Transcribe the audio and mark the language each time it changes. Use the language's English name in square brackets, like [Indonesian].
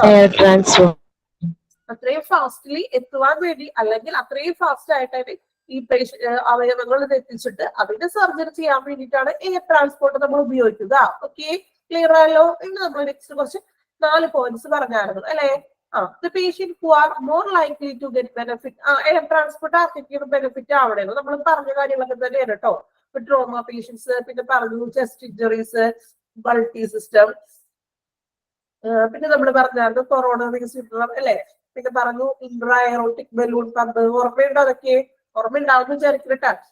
[English] Air transport. [Malayalam] അത്രയും fastly എത്തുവാൻ വേണ്ടി, അല്ലെങ്കിൽ അത്രയും ഫാസ്റ്റ് ആയിട്ട് ഈ അവയവങ്ങൾ എത്തിച്ചിട്ട് അതിന്റെ സർജറി ചെയ്യാൻ വേണ്ടിയിട്ടാണ് എയർ ട്രാൻസ്പോർട്ട് നമ്മൾ ഉപയോഗിക്കുക. ഓക്കെ, ക്ലിയർ ആയല്ലോ? ഇന്ന് നമ്മൾ നെക്സ്റ്റ് കുറച്ച് 4 പോയിന്റ്സ് പറഞ്ഞായിരുന്നു അല്ലെ? [English] the patient who are more likely to get benefit. [Malayalam] Air transport ആർക്കൊക്കെയാണ് ബെനിഫിറ്റ് ആവണേന്ന് നമ്മൾ പറഞ്ഞ കാര്യങ്ങളൊക്കെ തന്നെയാണ് കേട്ടോ. ഇപ്പൊ ട്രോമ പേഷ്യൻസ്, പിന്നെ പറഞ്ഞു ചെസ്റ്റ് ഇഞ്ചറീസ്, മൾട്ടി സിസ്റ്റം, പിന്നെ നമ്മൾ പറഞ്ഞായിരുന്നു കൊറോണറി സിൻഡ്രോം അല്ലെ? പിന്നെ പറഞ്ഞു ഇൻട്രാ-എയറോട്ടിക് ബലൂൺ പമ്പ്. ഓർമ്മയുണ്ടോ? അതൊക്കെ ഓർമ്മയുണ്ടാവുന്ന വിചാരിക്കട്ടാ.